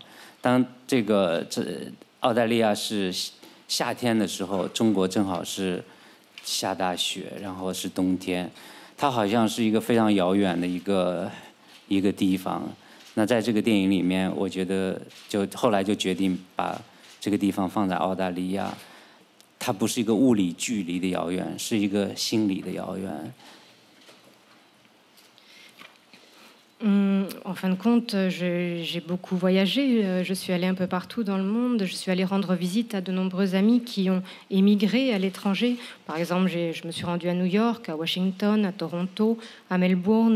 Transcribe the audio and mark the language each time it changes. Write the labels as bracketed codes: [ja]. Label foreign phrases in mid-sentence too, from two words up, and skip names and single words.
[zh] 当澳大利亚是夏天的时候，中国正好是下大雪，然后是冬天，它好像是一个非常遥远的一个地方。那在这个电影里面，我觉得后来就决定把这个地方放在澳大利亚。它不是一个物理距离的遥远，是一个心理的遥远。 [fr] En fin de compte, j'ai beaucoup voyagé. Je suis allée un peu partout dans le monde. Je suis allée rendre visite à de nombreux amis qui ont émigré à l'étranger. Par exemple, je me suis rendue à New York, à Washington, à Toronto, à Melbourne.